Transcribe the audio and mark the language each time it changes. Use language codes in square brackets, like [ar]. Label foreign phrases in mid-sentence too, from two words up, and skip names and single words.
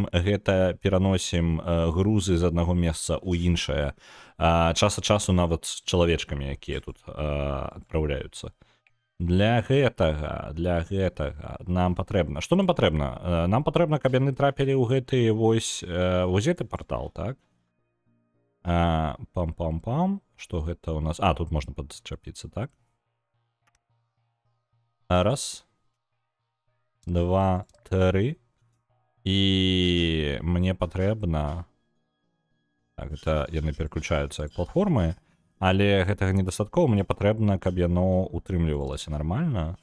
[be] Гэта пераносім грузы з аднаго месца ў іншае. Час ад часу нават з чалавечкамі, якія тут адпраўляюцца. Для гэтага нам патрэбна. Што нам патрэбна? Нам патрэбна, каб яны трапілі ў гэты вось гэты партал, так? Пам-пам-пам. Што гэта ў нас? Тут можна падчапіцца, так? Раз. 2, 3. І мне патрэбна... Так, гэта яны пераключаюцца як платформы, але гэтага недастаткова, мне патрэбна, каб яно утрымлівалася нармальна.